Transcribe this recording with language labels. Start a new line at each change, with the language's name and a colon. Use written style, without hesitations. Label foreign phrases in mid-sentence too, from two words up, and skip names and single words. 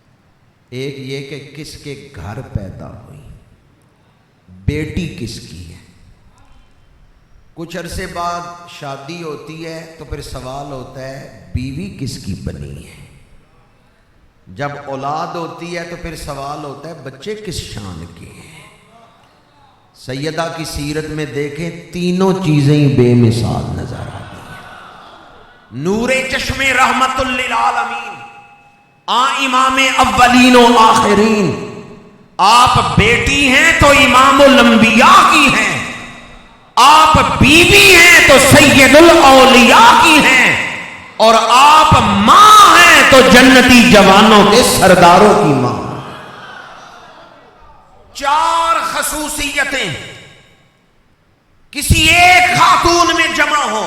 Urdu: ایک یہ کہ کس کے گھر پیدا ہوئی، بیٹی کس کی ہے، کچھ عرصے بعد شادی ہوتی ہے تو پھر سوال ہوتا ہے بیوی کس کی بنی ہے. جب اولاد ہوتی ہے تو پھر سوال ہوتا ہے بچے کس شان کے ہیں. سیدہ کی سیرت میں دیکھیں تینوں چیزیں بے مثال نظر آتی ہیں. نور چشم رحمت للعالمین، امام اولین و آخرین. آپ بیٹی ہیں تو امام الانبیاء کی ہیں، آپ بیوی ہیں تو سید الاولیاء کی ہیں، اور آپ ماں ہیں تو جنتی جوانوں کے سرداروں کی ماں. چار خصوصیتیں کسی ایک خاتون میں جمع ہو.